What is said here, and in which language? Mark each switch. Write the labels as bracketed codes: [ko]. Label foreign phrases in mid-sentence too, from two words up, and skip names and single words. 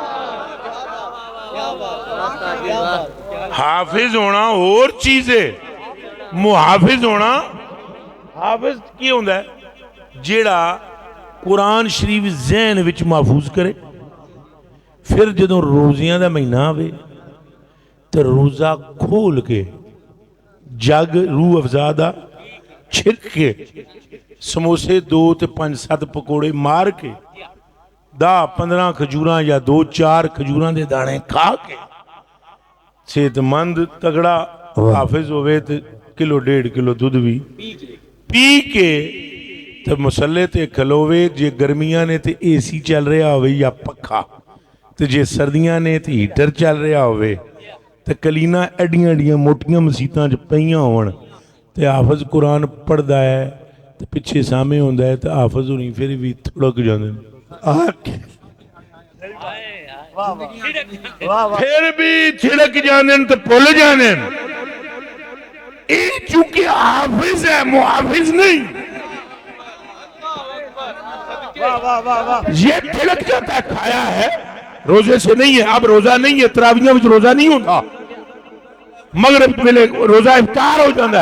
[ur] حافظ ہونا اور چیز ہے, محافظ ہونا. [pa] حافظ کی ہوندہ ہے جیڑا قرآن شریف ذہن وچ محفوظ کرے, پھر جدوں روزیاں دا مہینہ آوے تو روزہ کھول کے جگ روح افزا دا چھک کے سموسے 2 تے 5-7 پکوڑے مار کے 10-15 کھجوراں یا 2-4 کھجوراں دے دانے کھا کے صحت مند تگڑا حافظ ہوئے تے 1.5 کلو دودھ بھی پی کے تے مسلے تے کھلوے. جے گرمیاں نے تے اے سی چل رہا ہوئے یا پکھا, تے جے سردیاں نے تے ہیٹر چل رہا ہوئے, تے کلینا ایڈیاں ایڈیاں موٹیاں مسیتاں جو پہیاں ہون, تے حافظ قرآن پڑھ دا ہے تے پچھے سامنے ہوندہ ہے, تے حافظ ہونی پھر بھی تھڑک جاندے پھر بھی تھڑک جاندے تے پھول جاندے. اے چونکہ حافظ ہے, محافظ نہیں. [ur] یہ تھڑک جاتا ہے, کھایا ہے روزے سے نہیں ہے, اب روزہ نہیں ہے, [pa] تراویحاں وچ [ur] روزہ نہیں ہوتا, مغرب ویلے روزہ افطار ہو جاتا ہے.